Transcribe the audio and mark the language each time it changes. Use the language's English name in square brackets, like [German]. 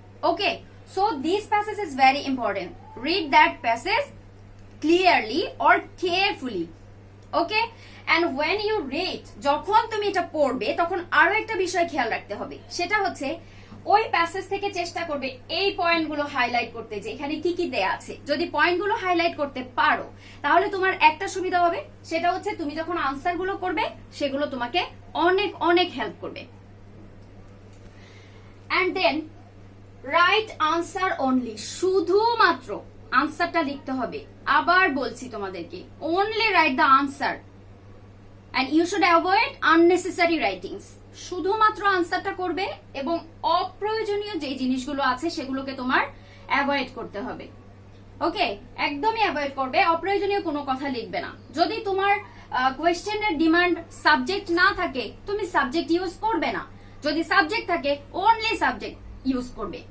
[English] Okay, so this passage is very important. Read that passage clearly or carefully. Okay, and when you read, [Bangla] যখন তুমি এটা পড়বে তখন আরো একটা বিষয় খেয়াল রাখতে হবে, সেটা হচ্ছে ওই প্যাসেজ থেকে চেষ্টা করবে এই পয়েন্টগুলো হাইলাইট করতে, যে এখানে কি কি দেয়া আছে। যদি পয়েন্টগুলো হাইলাইট করতে পারো তাহলে তোমার একটা সুবিধা হবে, সেটা হচ্ছে তুমি যখন আনসারগুলো করবে সেগুলো তোমাকে অনেক অনেক হেল্প করবে। [English] and then write answer only, [Bangla] শুধুমাত্র আনসারটা লিখতে হবে। আবার বলছি তোমাদেরকে, [English] only write the answer and you should avoid unnecessary writings. [Bangla] শুধুমাত্র আনসারটা করবে এবং অপ্রয়োজনীয় যে জিনিসগুলো আছে সেগুলোকে তোমার অ্যাভয়েড করতে হবে। ওকে, একদমই অ্যাভয়েড করবে, অপ্রয়োজনীয় কোনো কথা লিখবে না। যদি তোমার কোয়েশ্চেনের ডিমান্ড সাবজেক্ট না থাকে তুমি সাবজেক্ট ইউজ করবে না, যদি সাবজেক্ট থাকে অনলি সাবজেক্ট ইউজ করবে।